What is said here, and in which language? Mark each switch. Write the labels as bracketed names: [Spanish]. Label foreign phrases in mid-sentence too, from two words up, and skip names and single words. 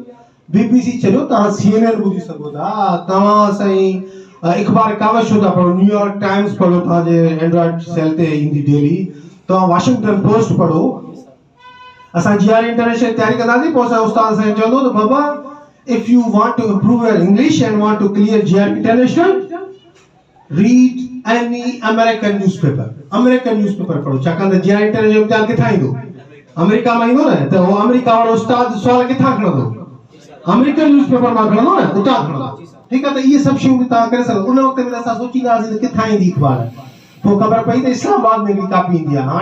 [Sindhi] BBC छॾियो, तव्हां CNN ॿुधी सघो था। तव्हां साईं अखबार कागज़ छो था पढ़ो? न्यूयॉर्क टाइम्स पढ़ो, तव्हांजे एंड्रॉइड सेल ते ईंदी डेली। तव्हां वाशिंगटन पोस्ट पढ़ो। असां GRE इंटरनेशनल तयारी कंदासीं, पोइ असां उस्ताद साईं चवंदो त बाबा, [English] if you want to improve your English and want to clear GRE International, read any American newspaper. American newspaper [Sindhi] पढ़ो। छाकाणि त GRE International इम्तिहान किथां ईंदो? अमेरिका मां ईंदो न, त उहो अमेरिका वारो उस्ताद सुवाल किथां खणंदो? [English] American newspaper [Sindhi] मां खणंदो न, उतां खणंदो। ठीकु आहे। त इहे सभु शयूं बि तव्हां करे सघो। उन वक़्त में असां सोचींदासीं त किथां ईंदी अखबार, पोइ ख़बर पई त इस्लामाबाद में हिकिड़ी कापी ईंदी आहे।